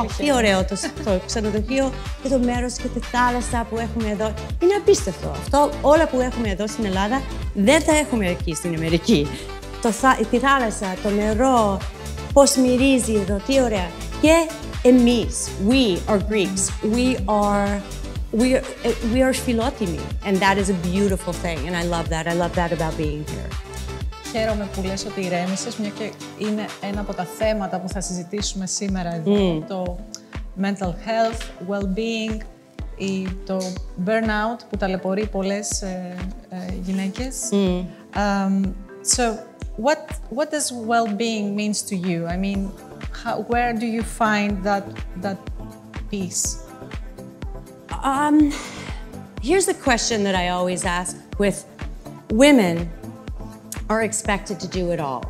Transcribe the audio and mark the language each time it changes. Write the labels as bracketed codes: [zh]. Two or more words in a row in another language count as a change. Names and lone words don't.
[el] Τι ωραίο το ξενοδοχείο και το μέρος και τη θάλασσα που έχουμε εδώ. Είναι απίστευτο. Αυτό όλα που έχουμε εδώ στην Ελλάδα δεν τα έχουμε εκεί στην Αμερική. Τη θάλασσα, το νερό, πώς μυρίζει εδώ, τι ωραία. Και εμείς, [en] we are Greeks, we are φιλότιμοι. And that is a beautiful thing, and I love that. I love that about being here. [el] Χαίρομαι που λες ότι ηρέμησες, μια και είναι ένα από τα θέματα που θα συζητήσουμε σήμερα εδώ. [en] Το mental health, well-being, [el] το burnout που ταλαιπωρεί πολλές γυναίκες. [en] So, what does well-being means to you? I mean, where do you find that peace? Here's the question that I always ask with women are expected to do it all.